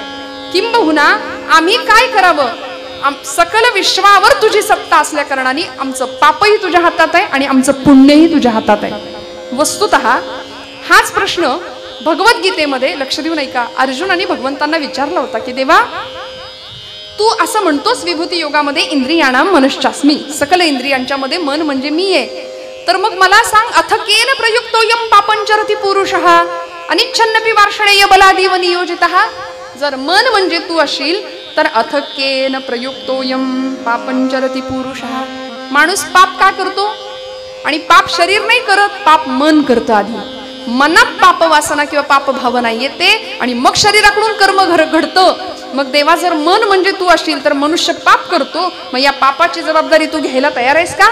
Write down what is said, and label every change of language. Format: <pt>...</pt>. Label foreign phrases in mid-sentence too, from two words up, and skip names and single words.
<mr>किंबहुना आम्ही काय करावं, सकल विश्वावर तुझी सत्ता असल्या कारणाने आमचं पापही तुझ्या हातात आहे आणि आमचं पुण्यही तुझ्या हातात आहे. वस्तुतः हाच प्रश्न भगवद्गीतेमध्ये, लक्ष देऊ नाही का, अर्जुनाने भगवंतांना विचारला होता की देवा तू असं म्हणतोस विभूती योगामध्ये</mr> <sa>इंद्रियाणाम मनश्चास्मी,</sa> <mr>सकल इंद्रियांच्या मध्ये मन म्हणजे मी आहे, तर मग मला सांग</mr> <sa>अथकेन प्रयुक्तोयम पापंचरति पुरुषः अनिच्छन्नपि वार्षणेय बलादीव नियोजितः.</sa> <mr>जर मन म्हणजे तू असशील तर</mr> <sa>अथकेन प्रयुक्तोयम पापंचरति पुरुषः.</sa> <mr>माणूस पाप का करतो? आणि पाप शरीर नाही करत, पाप मन करतं. आधी मनात पाप वासना किंवा पाप भावना येते आणि मग शरीराकडून कर्म घडतं. मग देवा जर मन म्हणजे तू असशील तर मनुष्य पाप करतो, मग या पापाची जबाबदारी तू घ्यायला तयार आहेस का?</mr>